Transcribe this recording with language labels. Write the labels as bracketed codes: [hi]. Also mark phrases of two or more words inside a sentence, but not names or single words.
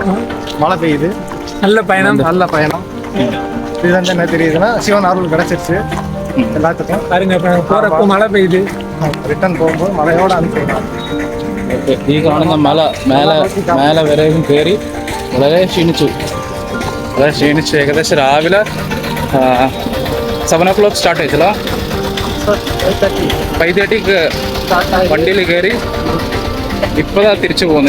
[ta] மழை பெய்யுது. நல்ல பயணம். இதுதான் என்ன தெரியுதுன்னா சிவன் அருள் கிடச்சிருச்சு எல்லாத்துக்கும். பாருங்க, போகிறப்போ மழை பெய்யுது, ரிட்டர்ன் [ml] പോകുമ്പോൾ മഴയോടെ അനുഭവിക്കണം. ഈ കാണുന്ന മല മേലെ വരെയും കയറി വളരെ ക്ഷീണിച്ചു. ഏകദേശം രാവിലെ 7 o'clock സ്റ്റാർട്ട് ചെയ്തല്ലോ. 5:30 വണ്ടിയിൽ കയറി ഇപ്പോഴാ തിരിച്ചു പോകുന്നത്.